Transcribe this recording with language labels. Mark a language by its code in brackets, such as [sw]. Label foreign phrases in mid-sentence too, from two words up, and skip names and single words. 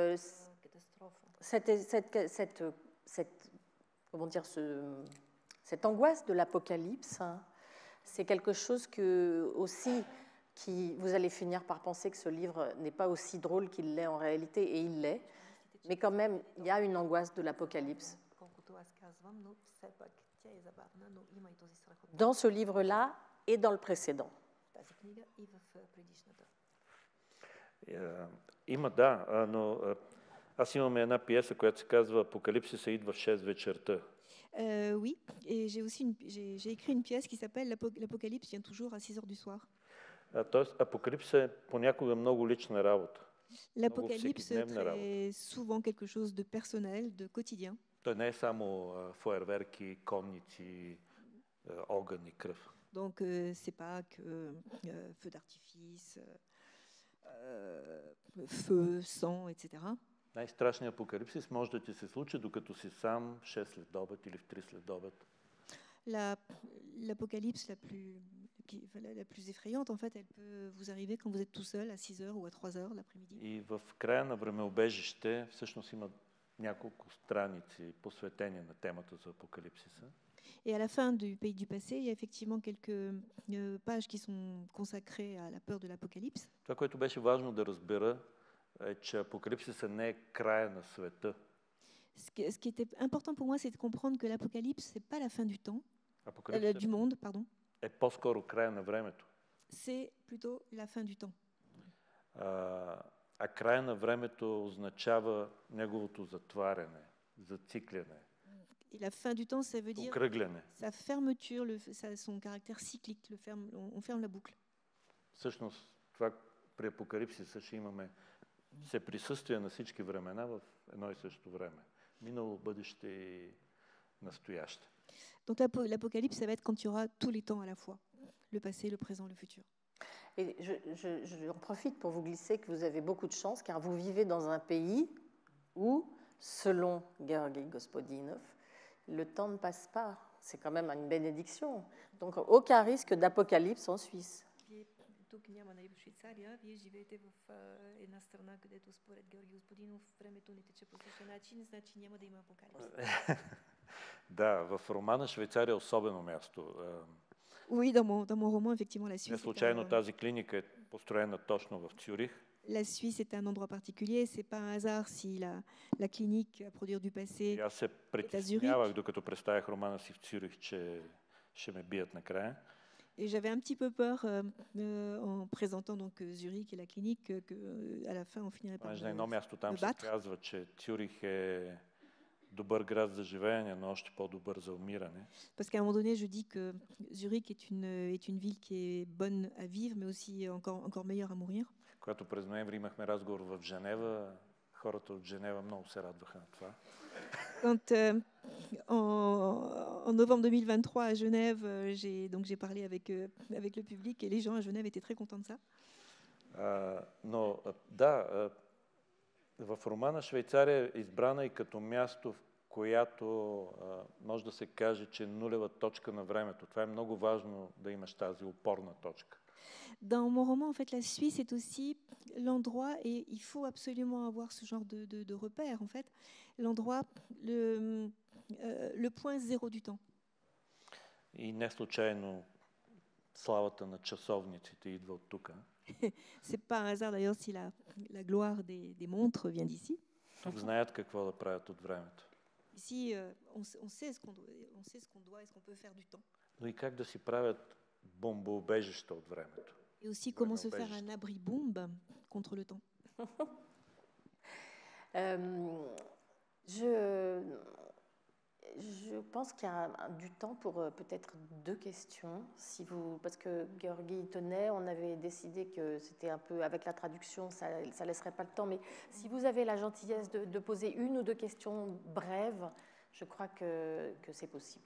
[fr] comment dire, cette angoisse de l'apocalypse, hein, c'est quelque chose vous allez finir par penser que ce livre n'est pas aussi drôle qu'il l'est en réalité, et il l'est, mais quand même, il y a une angoisse de l'apocalypse. Dans ce livre-là et dans le précédent. [bg] Има, да, но аз имам една пиеса, която се казва "Апокалипсиса идва в 6 вечерта". [fr] Oui, et j'ai écrit une pièce qui s'appelle L'Apocalypse vient toujours à 6 heures du soir. [bg] Тоест, апокалипсиса е понякога много лична работа. [fr] L'apocalypse est souvent quelque chose de personnel, de quotidien. [bg] Той не е само фойерверки, конници, огън и кръв. [fr] Donc, c'est pas que feu d'artifice, feu, sang, etc. [bg] Най-страшният апокалипсис може да ти се случи, докато си сам 6 след обед или в 3 след обед. [fr] L'apocalypse la plus effrayante, en fait, elle peut vous arriver quand vous êtes tout seul à 6 heures ou à 3 heures l'après-midi. [bg] И в края на Времеубежище всъщност има няколко страници посветени на темата за апокалипсиса. [fr] Et à la fin du Pays du passé, il y a effectivement quelques pages qui sont consacrées à la peur de l'apocalypse. [bg] Това, което беше важно да разбера, е, че апокалипсиса не е края на света. [fr] Ce qui était important pour moi, c'est de comprendre que l'Apocalypse, c'est pas la fin du temps, [bg] Апокалипсата [fr] du monde, pardon. [bg] е по-скоро края на времето. [fr] C'est plutôt la fin du temps. [bg] А края на времето означава неговото затваряне, зацикляне, [fr] Et la fin du temps, ça veut dire [bg] окръгляне. [fr] sa fermeture, son caractère cyclique. On ferme la boucle. [bg] Всъщност, това при Апокалипсиса ще имаме всеприсъствие на всички времена в едно и също време. Минало, бъдеще и настояще. [fr] Donc l'Apocalypse, ça va être quand il y aura tous les temps à la fois, le passé, le présent, le futur. Et j'en profite pour vous glisser que vous avez beaucoup de chance, car vous vivez dans un pays où, selon Georgi Gospodinov, le temps ne passe pas. C'est quand même une bénédiction. Donc aucun risque d'apocalypse en Suisse. [bg] Тук няма, нали, в Швейцария, вие живеете в една страна, където според Георги Господинов времето не тече по същия начин, значи няма да има апокалипс. Да, в романа Швейцария е особено място. [fr] Oui, dans mon roman, effectivement, la Suisse. [bg] Не случайно тази клиника е построена точно в Цюрих. [fr] La Suisse est un endroit particulier. C'est pas un hasard si la clinique à produire du passé. [bg] Аз се притеснявах, докато представях романа си в Цюрих, че ще ме бият накрая. [fr] Et j'avais un petit peu peur en présentant donc Zurich et la clinique qu'à la fin on finirait par [bg] На едно място там [fr] me [bg] се [fr] battre. [bg] казва, че Цюрих е добър град за живеене, но още по-добър за умиране. [fr] Parce qu'à un moment donné, je dis que Zurich est une ville qui est bonne à vivre, mais aussi encore meilleure à mourir. [bg] Когато през ноември имахме разговор в Женева, хората от Женева много се радваха на това. [fr] Quand en novembre 2023 à Genève, j'ai parlé avec le public et les gens à Genève étaient très contents de ça. [bg] Но да, в романа Швейцария е избрана и като място, в която може да се каже, че е нулева точка на времето. Това е много важно да имаш тази опорна точка. [fr] Dans mon roman, en fait, la Suisse est aussi l'endroit, et il faut absolument avoir ce genre de repère, en fait, l'endroit, le point zéro du temps. [bg] И не случайно славата на часовниците идва от тук. [fr] C'est pas un hasard d'ailleurs si la gloire des montres vient d'ici. [bg] Тук знаят какво да правят от времето. [fr] Ici, on sait ce qu'on doit et ce qu'on peut faire du temps. [bg] Но и как да си правят бомбоубежища от времето. [fr] Et aussi comment se faire un abri bombe contre le temps. Je pense qu'il y a du temps pour peut-être deux questions, parce que Georgi tenait, on avait décidé que c'était un peu, avec la traduction, ça laisserait pas le temps, mais si vous avez la gentillesse de poser une ou deux questions brèves, je crois que c'est possible.